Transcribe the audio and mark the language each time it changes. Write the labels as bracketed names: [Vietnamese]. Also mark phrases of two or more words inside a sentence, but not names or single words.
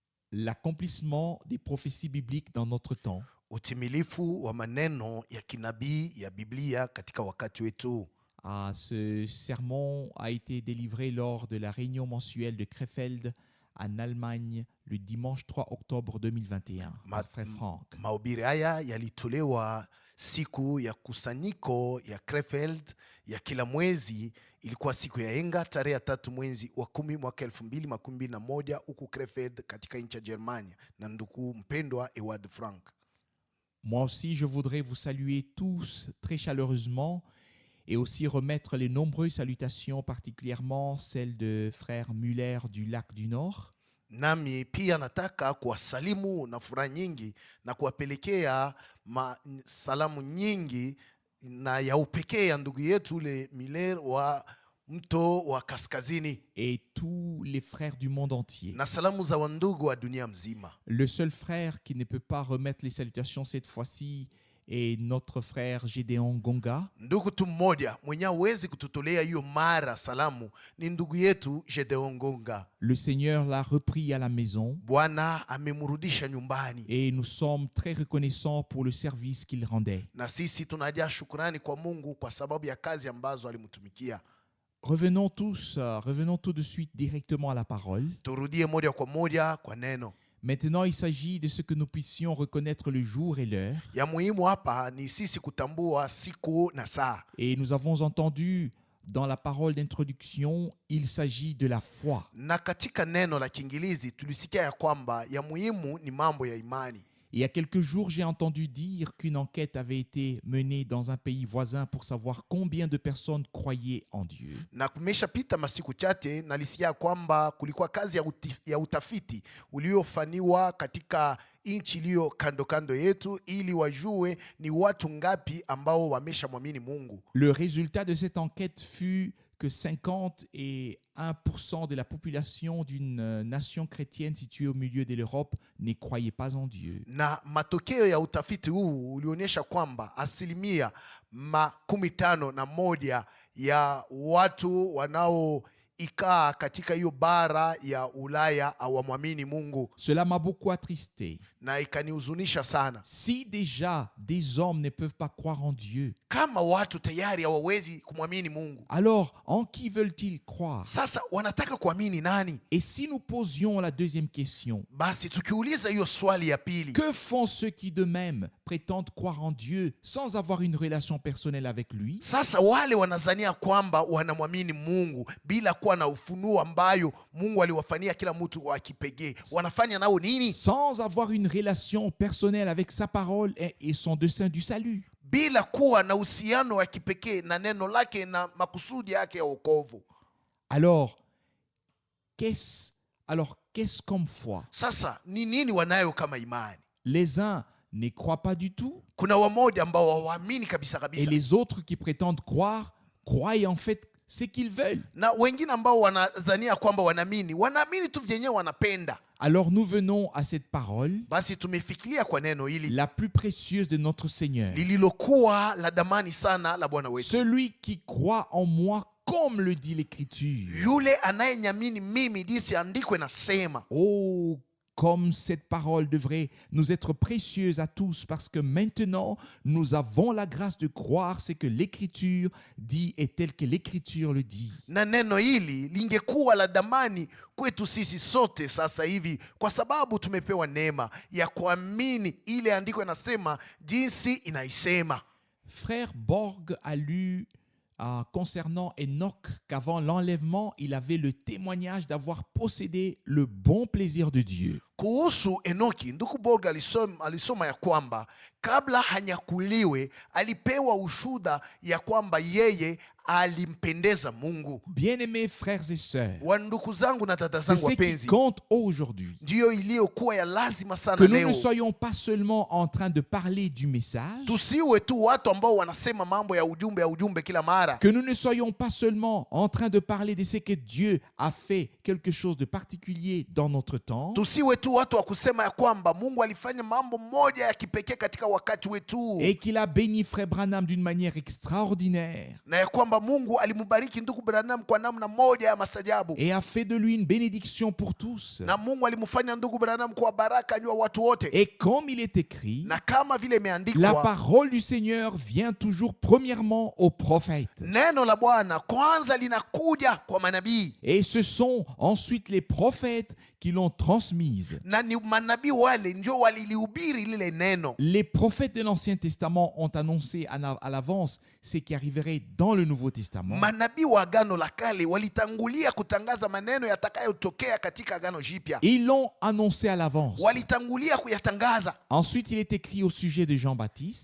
[French] l'accomplissement des prophéties bibliques dans notre temps. [Swahili] Utimilifu wa maneno ya kinabii ya Biblia katika wakati wetu. [French] Ce sermon a été délivré lors de la réunion mensuelle de Krefeld en Allemagne le dimanche 3 octobre 2021 par Frère Frank. [Swahili] Mahubiri haya yalitolewa siku ya kusanyiko ya Krefeld ya kila mwezi. Ilikuwa siku ya Enga tarehe 3 mwezi wa 10 mwaka 2021 huku Krefeld katika nchi ya Germania na ndugu mpendwa Ewald Frank. [French] Moi aussi, je voudrais vous saluer tous très chaleureusement et aussi remettre les nombreuses salutations, particulièrement celles de frère Muller du Lac du Nord. [Swahili] Nami pia nataka kuwasalimu na furaha nyingi na kuwapelekea salamu nyingi na ya upekee ya ndugu yetu ule Miller wa mto wa kaskazini [French] et tous les frères du monde entier. [Swahili] Na salamu za wandugu wa dunia mzima. [French] Le seul frère qui ne peut pas remettre les salutations cette fois-ci est notre frère Gédéon Gonga. [Swahili] Ndugu tu mmoja mwenye hawezi kututolea hiyo mara salamu ni ndugu yetu Gédéon Gonga. [French] Le Seigneur l'a repris à la maison. [Swahili] Bwana amemrudisha nyumbani. [French] Et nous sommes très reconnaissants pour le service qu'il rendait. [Swahili] Na sisi tunajaa shukrani kwa Mungu kwa sababu ya kazi ambazo alimtumikia. [French] Revenons tout de suite directement à la parole. [Swahili] Turudie moja kwa moja kwa neno. [French] Maintenant, il s'agit de ce que nous puissions reconnaître le jour et l'heure. [Swahili] Ya muhimu hapa ni sisi kutambua siku na saa. [French] Et nous avons entendu dans la parole d'introduction, il s'agit de la foi. [Swahili] Na katika neno la Kiingereza tulisikia ya kwamba ya muhimu ni mambo ya imani. [French] Il y a quelques jours, j'ai entendu dire qu'une enquête avait été menée dans un pays voisin pour savoir combien de personnes croyaient en Dieu. [Swahili] Na kumeshapita masiku chache nalisikia kwamba kulikuwa kazi ya utafiti uliofanywa katika nchi iliyo kando kando yetu ili wajue ni watu ngapi ambao wameshamwamini Mungu. [French] Le résultat de cette enquête fut que 51% de la population d'une nation chrétienne située au milieu de l'Europe ne croyait pas en Dieu. [Swahili] Na matokeo ya utafiti huu ulionyesha kwamba 51% ya watu wanaoikaa katika hiyo bara ya Ulaya hawamwamini Mungu. [French] Cela m'a beaucoup attristé. [Swahili] Na ikanihuzunisha sana. [French] Si déjà des hommes ne peuvent pas croire en Dieu, [Swahili] kama watu tayari hawawezi kumwamini Mungu, [French] alors en qui veulent-ils croire? [Swahili] Sasa wanataka kuamini nani? [French] Et si nous posions la deuxième question, [Swahili] basi tukiuliza hiyo swali ya pili, [French] que font ceux qui d'eux-mêmes prétendent croire en Dieu sans avoir une relation personnelle avec lui? [Swahili] Sasa wale wanazania kwamba wanamwamini Mungu bila kuwa na ufunuo ambayo Mungu aliwafanyia kila mtu wa kipekee, wanafanya nao nini? [French] Sans avoir une relation personnelle avec sa parole et son dessein du salut. [Swahili] Bila kuwa na uhusiano wa kipekee na neno lake na makusudi yake ya wokovu. [French] Alors, qu'est-ce comme foi? [Swahili] Sasa ni nini wanayo kama imani? [French] Les uns ne croient pas du tout. [Swahili] Kuna wamoja ambao hawaamini kabisa kabisa. [French] Et les autres qui prétendent croire en fait ce qu'ils veulent. [Swahili] Na wengine ambao wanadhania kwamba wanaamini tu vyenyewe wanapenda. [French] Alors nous venons à cette parole, [Swahili] basi tumefikiria kwa neno hili [French] la plus précieuse de notre Seigneur. [Swahili] Lililokuwa la damani sana la Bwana wetu. [French] Celui qui croit en moi comme le dit l'Écriture. [Swahili] Yule anayenyamini mimi jinsi andiko inasema. [French] Oh, comme cette parole devrait nous être précieuse à tous, parce que maintenant, nous avons la grâce de croire ce que l'Écriture dit et tel que l'Écriture le dit. [Swahili] Na neno hili lingekuwa la damani kwetu sisi sote sasa hivi kwa sababu tumepewa neema ya kuamini ile andiko inasema jinsi inaisema. [French] Frère Borg a lu concernant Enoch qu'avant l'enlèvement, il avait le témoignage d'avoir possédé le bon plaisir de Dieu. [Swahili] Kuhusu Enoki, ndugu Borg alisoma ya kwamba kabla hanyakuliwe alipewa ushuhuda ya kwamba yeye alimpendeza Mungu. [French] Bien-aimés frères et sœurs, [Swahili] wandugu zangu na dada [French] c'est [Swahili] zangu [French] ce qui [Swahili] wapenzi, [French] compte aujourd'hui. [Swahili] ndio iliyokuwa ya lazima sana [French] Que nous [Swahili] leo. [French] ne soyons pas seulement en train de parler du message, [Swahili] Tusiwe tu watu ambao wanasema mambo ya ujumbe kila mara. [French] que nous ne soyons pas seulement en train de parler de ce que Dieu a fait quelque chose de particulier dans notre temps, [Swahili] Tusiwe tu tu watu wa kusema ya kwamba Mungu alifanya mambo moja ya kipekee katika wakati wetu, [French] et qu'il a béni Frère Branham d'une manière extraordinaire [Swahili] na ya kwamba Mungu alimbariki ndugu Branham kwa namna moja ya masajabu, [French] et a fait de lui une bénédiction pour tous. [Swahili] na Mungu alimfanya ndugu Branham kwa baraka juu ya watu wote. [French] Et comme il est écrit, [Swahili] Na kama vile [French] la [Swahili] imeandikwa, [French] parole du Seigneur vient toujours premièrement aux prophètes. [Swahili] neno la Bwana kwanza linakuja kwa manabii, [French] Et ce sont ensuite les prophètes qui l'ont transmise. [Swahili] na ni manabii wale ndio walilihubiri lile neno. [French] Les prophètes de l'Ancien Testament ont annoncé à l'avance ce qui arriverait dans le Nouveau Testament. [Swahili] Manabii wa Agano la Kale walitangulia kutangaza maneno yatakayotokea katika Agano Jipya, [French] Ils l'ont annoncé à l'avance. [Swahili] walitangulia kuyatangaza. [French] Ensuite, il est écrit au sujet de Jean-Baptiste